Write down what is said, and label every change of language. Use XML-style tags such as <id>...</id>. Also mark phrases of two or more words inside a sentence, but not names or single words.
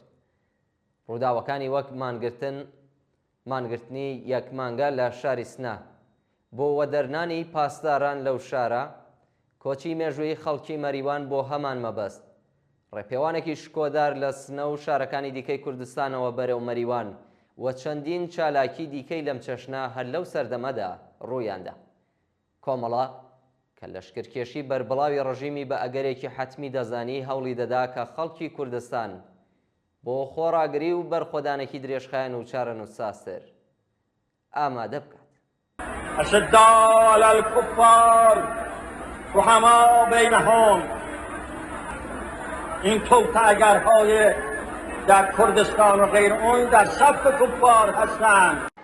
<ckb>ڕووداوەکانی وەک مانگرتنی یەک مانگە لە شاری سنا بۆ وەدەرنانی پاسداران لەو شارە، کۆچی مێژووی خەڵکی مەریوان بۆ هەمان مەبەست، ڕێپێوانێکی شکۆدار لە سنە و شارەکانی دیکەی کوردستانەوە بەرەو مەریوان و چەندین چالاکی دیکەی لەم چەشنە هەر لەو سەردەمەدا ڕوویاندا. کۆمەڵە کە لەشکرکێشی بەربڵاوی ڕژیمی بە ئەگەرێکی حەتمی دەزانی هەوڵی دەدا کە خەڵکی کوردستان بۆ خۆڕاگری و بەرخۆدانێکی درێژخایەن و چارەن و ساستر ئامادە بکات.</ckb> <ar>أشداء على الكفار رحماء بینهم.</ar> <fa>این توطئه‌گرهای در کردستان و غیر اون در صف کفار هستند.</fa>